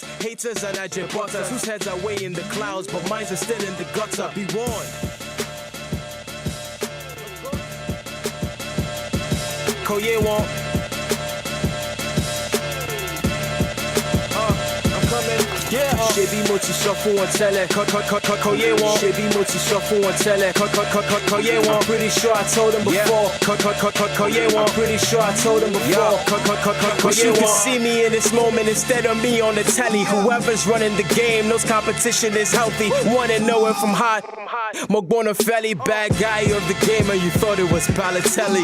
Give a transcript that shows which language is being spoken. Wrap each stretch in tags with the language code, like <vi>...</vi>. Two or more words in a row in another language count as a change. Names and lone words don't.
<en>Haters are not your butters. Whose heads are way in the clouds, but minds are still in the gutter. Be warned.</en> <yo>Koye won.</yo> <en>I'm coming. Yeah.</en> <yo>Shebi mo ti sọ fún wọn tẹ́lẹ̀. Koye won. Shebi mo ti sọ fún wọn tẹ́lẹ̀. Koye won.</yo> <en>I'm pretty sure I told them before.</en> <yo>Koye won.</yo> <en>I'm pretty sure I told them before. But you can see me in this moment instead of me on the telly. Whoever's running the game knows competition is healthy. Wanna know it from high. Mogbonafeli, bad guy of the game, and you thought it was Balotelli.</en>